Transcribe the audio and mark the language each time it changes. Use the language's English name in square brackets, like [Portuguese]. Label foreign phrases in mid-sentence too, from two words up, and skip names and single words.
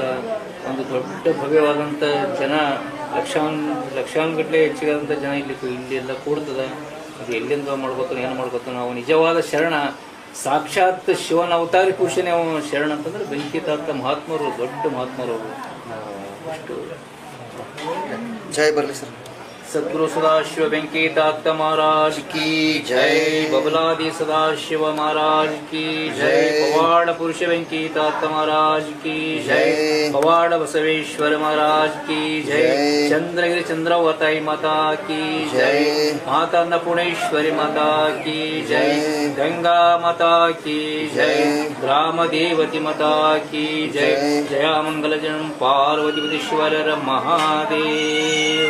[Kannada] ಒಂದು ದೊಡ್ಡ ಭವ್ಯವಾದಂಥ ಜನ ಲಕ್ಷಾನುಗಟ್ಟಲೆ ಹೆಚ್ಚಿಗಾದಂಥ ಜನ ಇಲ್ಲಿ ಎಲ್ಲ ಕೂಡ್ತದ. ಅದು ಎಲ್ಲಿಂದ ಮಾಡ್ಬೇಕು ಏನು ಮಾಡ್ಬೇಕು. ನಾವು ನಿಜವಾದ ಶರಣ ಸಾಕ್ಷಾತ್ ಶಿವನ ಅವತಾರಿ ಪುರುಷನೇ ಅವನು ಶರಣ ಅಂತಂದ್ರೆ ಬೆಂಕಿ ತಾತ ಮಹಾತ್ಮರು, ದೊಡ್ಡ ಮಹಾತ್ಮರು. ಅಷ್ಟು ಜೈ ಬರಲಿ ಸರ್. [Hindi] सद्गुरु सदाशिव बेंकी तात महाराज की जय. बबलादि सदाशिव महाराज की जय. पवाड़ पुरुष बेंकी तात महाराज की जय. पवाड़ बसवेश्वर महाराज की जय. चंद्रगिरि चंद्रावताई माता की जय. माता अन्नपूर्णेश्वरी माता की जय. गंगा माता की जय. ग्राम देवती माता की जय. जया मंगल जन पार्वतीपतीश्वर महादेव.